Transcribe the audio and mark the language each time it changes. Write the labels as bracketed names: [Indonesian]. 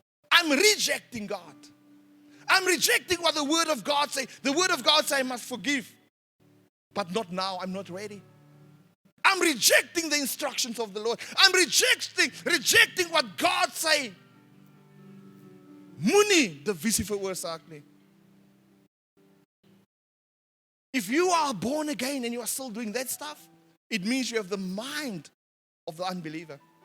[English] I'm rejecting God. I'm rejecting what the Word of God says. The Word of God says I must forgive. But not now. I'm not ready. I'm rejecting the instructions of the Lord. I'm rejecting what God says. [Afrikaans] Moenie die visie veroorsaak nie. [English] If you are born again and you are still doing that stuff, it means you have the mind of the unbeliever.